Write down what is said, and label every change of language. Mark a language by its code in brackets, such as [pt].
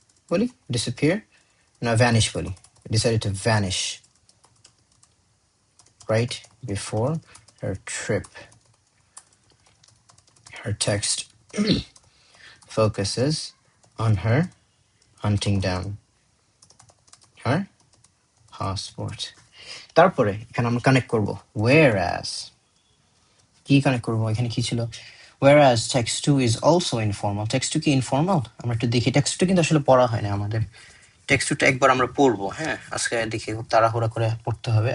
[bn] বলি disappear না vanish বলি, [en] decided to vanish right before her trip. Her text focuses on her hunting down her passport. [bn] তারপরে এখানে আমরা কানেক্ট করব whereas, কি কানেক্ট করবো? এখানে কি ছিল? [en] whereas text 2 is also informal. [bn] text 2 কি ইনফর্মাল? আমরা একটু দেখি। text 2 কিন্তু আসলে পড়া হয় না আমাদের। text 2টা একবার আমরা পড়বো, হ্যাঁ, আজকে দেখি, খুব তাড়াহুড়া করে পড়তে হবে।